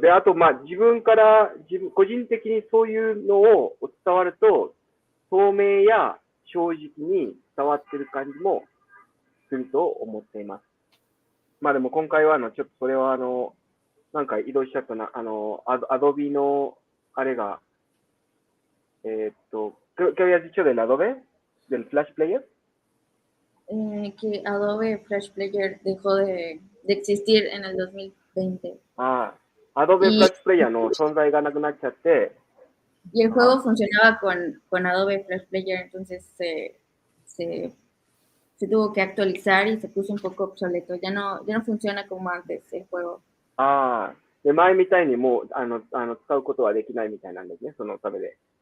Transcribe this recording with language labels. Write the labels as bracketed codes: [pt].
[ja] で、あと、まあ、個人的にそういうのを伝わると、透明や正直に伝わってる感じもすると思っています。まあでも今回はちょっとそれはなんか移動しちゃったな、アドビの、あれが、 ¿qué habías dicho del Adobe? [es] del Flash Player? Que Adobe Flash Player dejó de existir en el 2020. Adobe Y- [ja] Flash Player の存在がなくなっちゃって、 [es] Y el juego funcionaba con Adobe Flash Player, entonces se tuvo que actualizar y se puso un poco obsoleto. Ya no funciona como antes el juego. [ja] で前みたいにもう使うことはできないみたいなんですね、そのためで。